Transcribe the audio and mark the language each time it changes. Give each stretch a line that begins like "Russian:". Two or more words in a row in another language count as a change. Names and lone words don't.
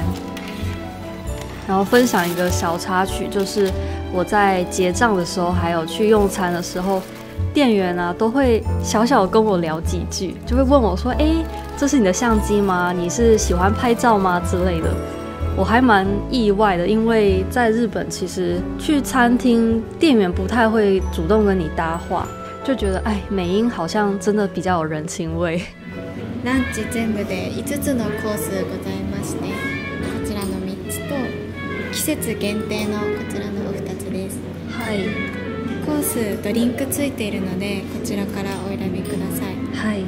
Chinese: 然后分享一个小插曲，就是我在结账的时候，还有去用餐的时候，店员啊都会小小跟我聊几句，就会问我说：“哎，这是你的相机吗？你是喜欢拍照吗？”之类的。我还蛮意外的，因为在日本其实去餐厅，店员不太会主动跟你搭话，就觉得哎，美英好像真的比较有人情味。
Japanese: ランチ全部で5つのコースございまして、こちらの3つと季節限定のこちらのお2つです。はい。コースドリンクついているのでこちらからお選びください。はい。